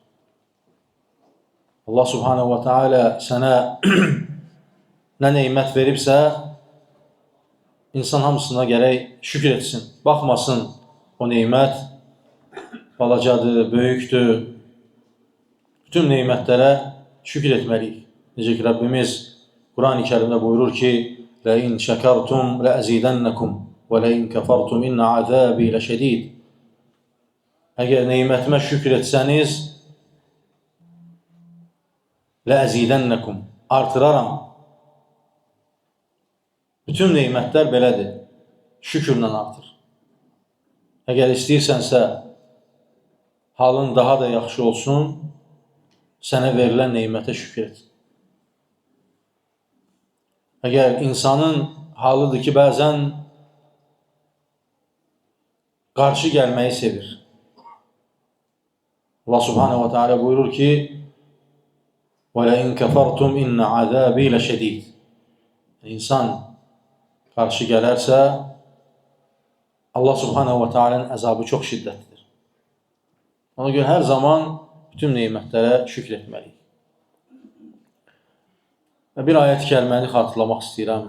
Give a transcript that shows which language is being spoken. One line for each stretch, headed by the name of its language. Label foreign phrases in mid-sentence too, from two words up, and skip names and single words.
Azerbaijani: Allah
Arabic: سبحانه وتعالى
Azerbaijani: sənə nə neymət veribsə, insan hamısına gərək şükür etsin. Baxmasın o neymət balacadır, böyükdür. Bütün neymətlərə şükür etməliyik. Necə ki, Rabbimiz Quran-ı Kerimdə buyurur ki,
Arabic: لَاِنْ شَكَرْتُمْ لَأَزِيدَنَّكُمْ وَلَاِنْ كَفَرْتُمْ اِنَّ عَذَابِي لَشَدِيدٌ.
Azerbaijani: Əgər neymətimə şükür etsəniz, لَأَزِيدَنَّكُمْ artıraram. Bütün neymətlər belədir. Şükürlə artır. Əgər istəyirsənsə, halın daha da yaxşı olsun, sənə verilən neymətə şükür et. Əgər insanın halıdır ki, bəzən qarşı gəlməyi sevir. Allah
Arabic: سبحانه وتعالى
Azerbaijani: buyurur ki,
Arabic: وَلَاِنْ كَفَرْتُمْ اِنَّ عَذَابِي لَشَدِيدٌ.
Azerbaijani: İnsan qarşı gələrsə, Allah
Arabic: سبحانه وتعالى'nın
Azerbaijani: əzabı çox şiddətlidir. Ona görə hər zaman bütün neymətlərə şükür etməliyik. Bir ayət-i kəriməni xatırlamaq istəyirəm.